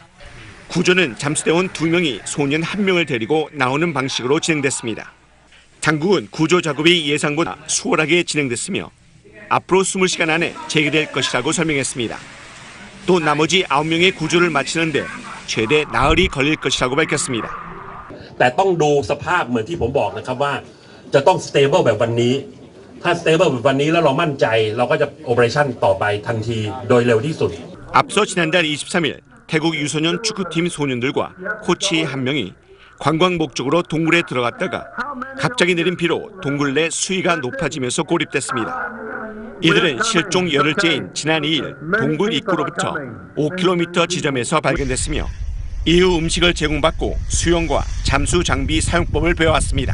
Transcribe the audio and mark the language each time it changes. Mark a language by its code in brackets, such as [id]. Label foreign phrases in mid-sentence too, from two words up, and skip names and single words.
[ko] 구조는 잠수대원 2명이 소년 1명을 데리고 나오는 방식으로 진행됐습니다. 당국은 구조 작업이 예상보다 수월하게 진행됐으며 앞으로 20시간 안에 재개될 것이라고 설명했습니다. 또 나머지 9명의 구조를 마치는데 최대 나흘이 걸릴 것이라고 밝혔습니다. [th] แต่ต้องดูสภาพเหมือนที่ผมบอกนะครับว่าจะต้อง stable แบบวันนี้ถ้า stable แบบวันนี้แล้วเรามั่นใจเราก็จะ operation ต่อไปทันทีโดยเร็วที่สุด [ko] 앞서 지난달 23일 태국 유소년 축구팀 소년들과 코치 한 명이 관광 목적으로 동굴에 들어갔다가 갑자기 내린 비로 동굴 내 수위가 높아지면서 고립됐습니다. 이들은 실종 열흘째인 지난 2일 동굴 입구로부터 5km 지점에서 발견됐으며 이후 음식을 제공받고 수영과 잠수 장비 사용법을 배워왔습니다.